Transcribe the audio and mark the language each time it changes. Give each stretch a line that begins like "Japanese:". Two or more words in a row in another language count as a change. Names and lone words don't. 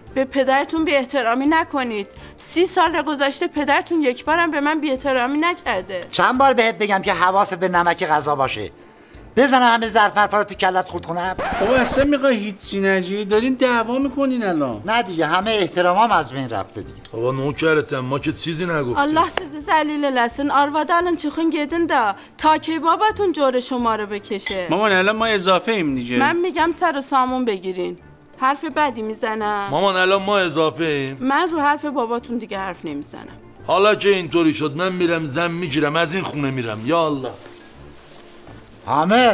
Persian: به پدرتون بی احترامی نکنید. 30 سال گذشته پدرتون یک بارم به من بی احترامی نکرده. چند بار بهت بگم که حواست به نمک غذا باشه. بزنم همه ظرف رو تو کلت خورد کنم؟ بابا اصلا میخوای هیچی نجی؟ دارین دعوا میکنین الان. نه دیگه، همه احترامام از بین رفته دیگه. بابا نوکرتم، ما که چیزی نگفتیم.
Azerbaijani: Allah sizi zəlil arvadı alın çıxın gedin də ta ki babatun
Persian: جور شما رو بکشه. مامان الان ما اضافه ایم دیگه. من میگم سر و سامون بگیرین. حرف بدی میزنم. مامان الان ما اضافه ایم. من رو حرف باباتون دیگه حرف نمیزنم. حالا که اینطوری شد من میرم زن میگیرم از این خونه میرم. یا الله. حامد